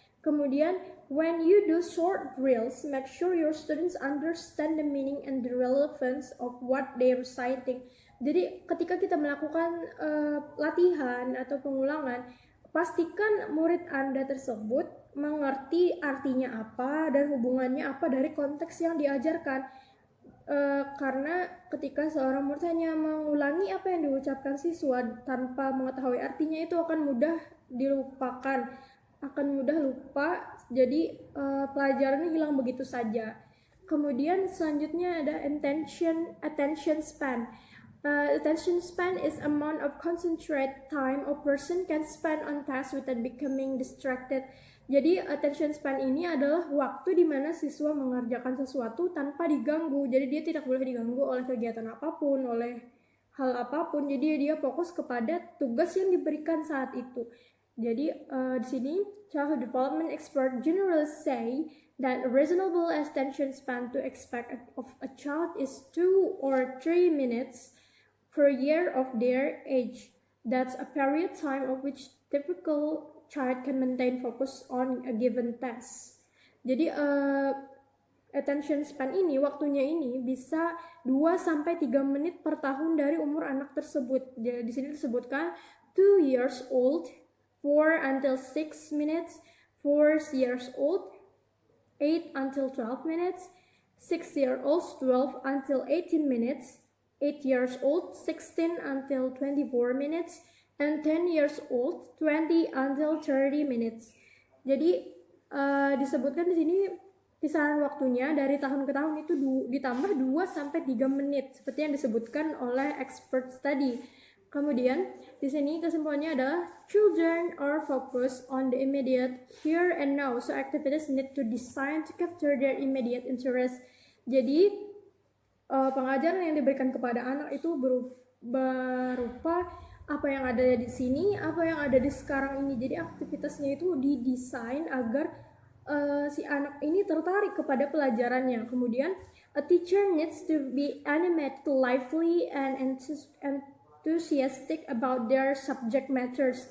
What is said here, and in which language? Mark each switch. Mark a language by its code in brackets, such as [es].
[id] Kemudian, [en] when you do short drills, make sure your students understand the meaning and the relevance of what they are reciting. [id] Jadi ketika kita melakukan latihan atau pengulangan, pastikan murid Anda tersebut mengerti artinya apa dan hubungannya apa dari konteks yang diajarkan. Karena ketika seorang murid hanya mengulangi apa yang diucapkan siswa tanpa mengetahui artinya, itu akan mudah dilupakan, akan mudah lupa, jadi pelajarannya hilang begitu saja. Kemudian selanjutnya ada attention span. [en] Attention span is amount of concentrate time a person can spend on task without becoming distracted. [id] Jadi attention span ini adalah waktu di mana siswa mengerjakan sesuatu tanpa diganggu. Jadi dia tidak boleh diganggu oleh kegiatan apapun, oleh hal apapun. Jadi dia fokus kepada tugas yang diberikan saat itu. Jadi di sini [en] childhood development expert generally say that a reasonable attention span to expect of a child is 2 or 3 minutes per year of their age. That's a period time of which typical child can maintain focus on a given task. [id] Jadi attention span ini, waktunya ini bisa 2 sampai 3 menit per tahun dari umur anak tersebut. Jadi di sini disebutkan [en] 2 years old 4 until 6 minutes, 4 years old 8 until 12 minutes, 6-year-olds 12 until 18 minutes, 8 years old 16 until 24 minutes, and 10 years old 20 until 30 minutes. [id] Jadi disebutkan di sini kisaran waktunya dari tahun ke tahun itu ditambah 2 sampai 3 menit seperti yang disebutkan oleh expert tadi. Kemudian di sini kesimpulannya adalah [en] children are focused on the immediate here and now, so activities need to design to capture their immediate interest. [id] Jadi pengajaran yang diberikan kepada anak itu berupa apa yang ada di sini, apa yang ada di sekarang ini. Jadi aktivitasnya itu didesain agar si anak ini tertarik kepada pelajarannya. Kemudian [en] a teacher needs to be animated, lively, and enthusiastic about their subject matters.